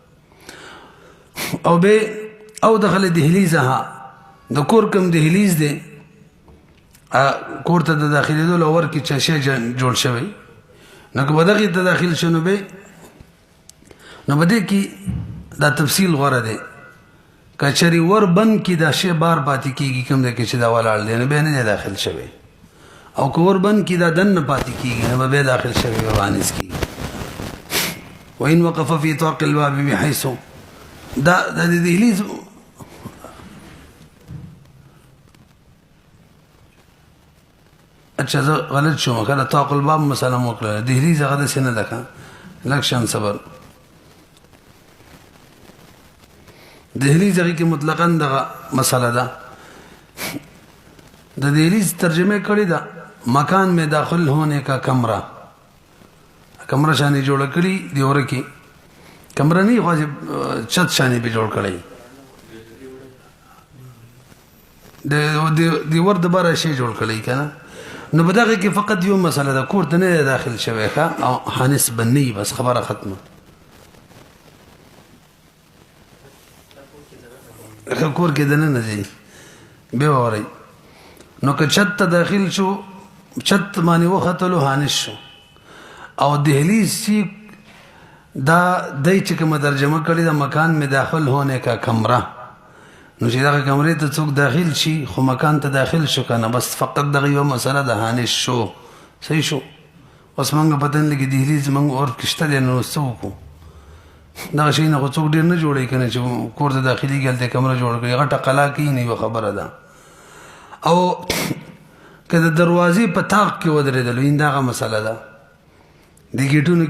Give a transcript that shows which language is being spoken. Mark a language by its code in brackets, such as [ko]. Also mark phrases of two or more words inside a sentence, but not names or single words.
[ps] او به او [ar] دخل دهلیزها [ps] د کور کوم دهلیز دی کور ته د داخلېدو لور کې چې شی جوړ شوی نو که به دغې ته داخل شو نو به دې کې دا تفصیل غوره دی که چېرې ور بند کي دا شی بار پاتې کېږي کوم دی کې چې دا ولاړ دی نو بیا نه دی داخل شوی او که ور بند کي دا دننه پاتې کېږي نو به بیا داخل شوی به وانس کېږي [ar] وإن وقف في طاق الباب بحيث [ps] دا د دهلیز اچھا زه غلط شوم کله [ar] طاق الباب [ps] مثلا وکړه دهلیز هغه داسې نه ده که لږ شان صبر دهلیز هغې کې مطلقا دغه مسله ده د دهلیز ترجمه کړې ده [ur] مکان میں داخل ہونے کا کمرہ [ps] کمره شانې جوړه کړي دی وره کې کمره نه خو چت شانې به جوړ کړی د ور د باره شی جوړ کړی که نه نو په دغه کې فقط یو مسله ده کور ته نه دی داخل شوی ښه او حانس به نه وي بس خبره ختمه کور کې دننه ځي بیا واورئ نو که چت ته داخل شو چت باندې وختلو حانس شو او دهلیز چې دا دای چې کومه ترجمه کړې ده [ur] مکان میں داخل ہونے کا [ps] کمره نو چې دغه کمرې ته څوک داخل شي خو مکان ته داخل شو که نه بس فقط دغه یوه مسله د حانس شو صحیح شو اوس موږ پته نه لګي دهلیز موږ عرف کې شته دی نو څه وکړو دغه شی نه خو څوک ډېر نه جوړوي که نه چې کور ته داخلېږي هلته کمره جوړه کړي غټه قلا کوي نه یوه خبره ده او که د دروازې په طاق کې ودرېدلو این دغه مسله ده د ګیټونو